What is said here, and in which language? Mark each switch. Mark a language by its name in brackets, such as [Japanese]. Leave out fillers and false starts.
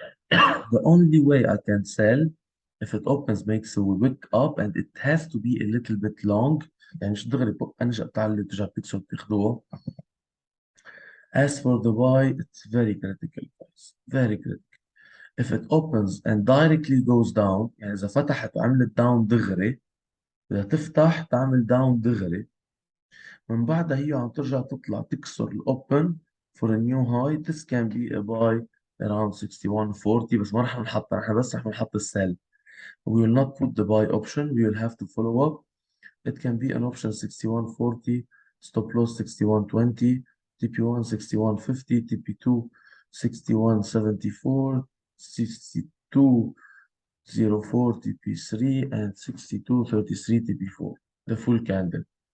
[English] The only way I can sell if it opens makes a wick up and it has to be a little bit long. [Arabic] يعني مش دغري انجا بتاع اللي ترجع بتكسر بتاخدوه. [English] As for the buy, it's very critical, guys. Very critical. If it opens and directly goes down, [Arabic] يعني إذا فتحت وعملت داون دغري، إذا تفتح تعمل داون دغري، من بعدها هي عم ترجع تطلع تكسر الأوبن [English] for a new high. This can be a buy around 6140 [Arabic] بس ما رح نحطها، نحن بس رح نحط السيل. [English] We will not put the buy option. We will have to follow up. It can be an option 6140, stop loss 6120, TP1 6150, TP2 6174, 6204 TP3, and 6233 TP4. The full candle.